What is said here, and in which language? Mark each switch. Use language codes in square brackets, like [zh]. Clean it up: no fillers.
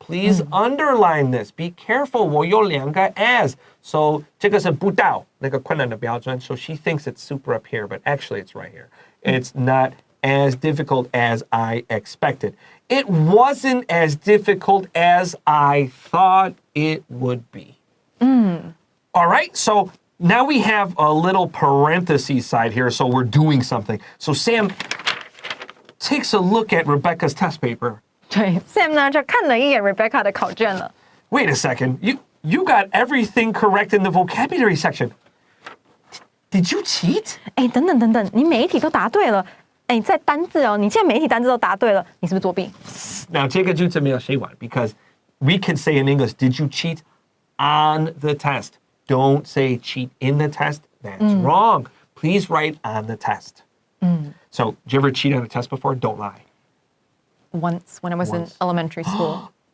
[en] Please underline this. Be careful. [zh] 我有2个 [en] as. [zh] So 这个是不到那个困难的标准. [en] So she thinks it's super up here, but actually it's right here. It's not as difficult as I expected. It wasn't as difficult as I thought it would be. All right, so now we have a little parentheses side here, so we're doing something. So Sam takes a look at Rebecca's test paper. [zh] 对 ，Sam 呢就看了一眼 Rebecca 的考卷了。 [en] Wait a second, you got everything correct in the vocabulary section. Did you cheat? [zh] 等等，你每一题都答对了。在单字哦，你现在每一题单字都答对了，你是不是作弊？ [en] Now, [zh] 这个句子没有写完 [en] because we can say in English, did you cheat on the test? Don't say cheat in the test. That's wrong. Please write on the test. So, did you ever cheat on a test before? Don't lie. Once when I was in elementary school.